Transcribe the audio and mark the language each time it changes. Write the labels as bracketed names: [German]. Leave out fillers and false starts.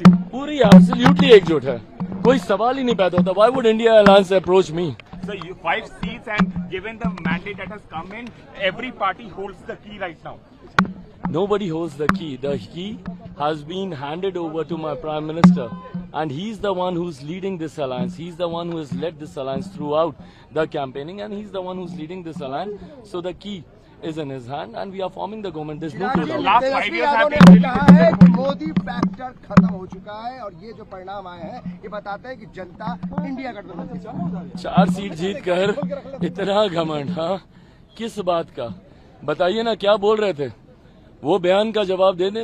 [Hindi] पूरी एब्सोल्युटली एकजुट है, कोई सवाल ही नहीं पैदा होता। [English] Why would India Alliance approach me? So you 5 seats, and given the mandate that has come in, every party holds the key right now. Nobody holds the key. The key has been handed over to my Prime Minister, and he's the one who's leading this alliance. He's the one who has led this alliance throughout the campaigning, and he's the one who's leading this alliance. So the key is in his hand, and we are forming the government. There's no doubt. Last 5 years have [Hindi] Tejashwi [English] been [Hindi] Yadav ने कहा है कि Modi factor खत्म हो चुका है और ये जो परिणाम आए हैं ये बताते हैं कि जनता इंडिया गठबंधन के साथ 4 सीट जीत कर इतना घमंड, हाँ, किस बात का? बताइए ना, क्या बोल रहे थे? वो बयान का जवाब दे दे।